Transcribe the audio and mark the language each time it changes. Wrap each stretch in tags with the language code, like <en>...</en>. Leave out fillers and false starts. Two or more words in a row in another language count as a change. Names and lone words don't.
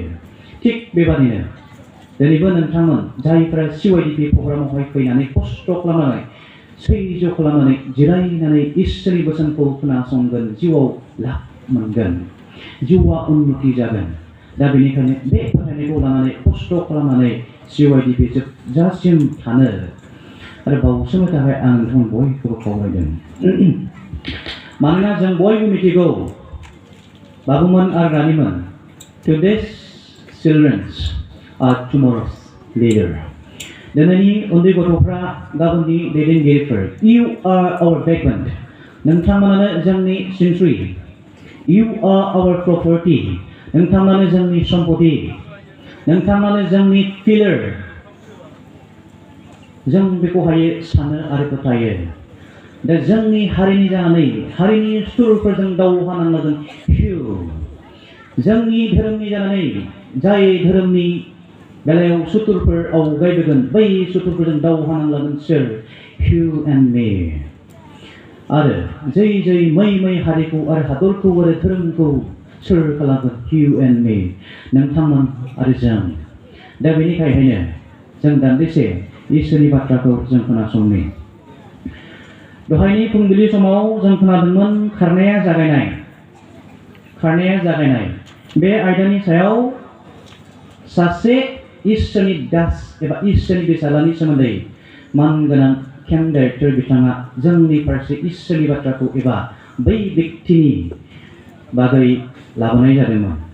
<brx>थिग बेबादिनो दिनैबो नोंथांमोन जायफ्रा CYDP प्रग्रामावहाय फैनानै खस्थ' खालामनानै, सैज्य खालामनानै, जिरायनानै इसोरनि बोसोनखौ खोनासंगोन, जिउआव लाब मोनगोन, जिउआ उन्नति जागोन। दा बेनिखायनो बे फोथायनायखौ लानानै खस्थ' खालामनानै CYDP जोबजासिम थानो आरो बावसोमनो थाखाय आं नोंथांमोन बयखौबो खावलायदों। मानोना जों बयबो मिथिगौ बाबुमोन आरो रानिमोन,</brx> <en>today's children are tomorrow's leader.</en> <brx>दिनैनि उन्दै गथ'फ्रा गाबोननि दैदेनगिरिफोर।</brx> <en>You are our backbone.</en> <brx>नोंथांमोनानो जोंनि सिनस्रि।</brx> <en>You are our property.</en> <brx>नोंथांमोनानो जोंनि सम्पति। नोंथांमोनानो जोंनि पिलार। जों बेखौहाय सानो आरो फोथायो। दा जोंनि हारिनि जानानै हारिनि सुथुरफोरजों दावहा नांनांगोन। जोंनि धोरोमनि जानानै जाय धोरोमनि बेलायाव सुथुरफोर आवगायबोगोन, बै सुथुरफोरजों दावहा नांलागोन सोर?</brx> <en>You and me।</en> <brx>आरो जै मै हारिखौ आरो हादरखौ आरो धोरोमखौ सोर खालामगोन?</brx> <en>You and me,</en> <brx>नोंथांमोन आरो जों। दा बेनिखायनो जों दान्दिसे इसोरनि बाथ्राखौ जों खोनासंनि। दहायनि फुंबिलि समाव जों खोनादोंमोन खारनाया जागायनाय। बे आयदानि सायाव सासे इसोरनि दास एबा इसोरनि बेसादानि सोमोन्दै मानगोनां</brx> <en>camp director</en> <brx>बिथाङा जोंनि फारसे इसोरनि बाथ्राखौ एबा बै व्यक्तिनि बागै लाबोनाय जादोंमोन।</brx>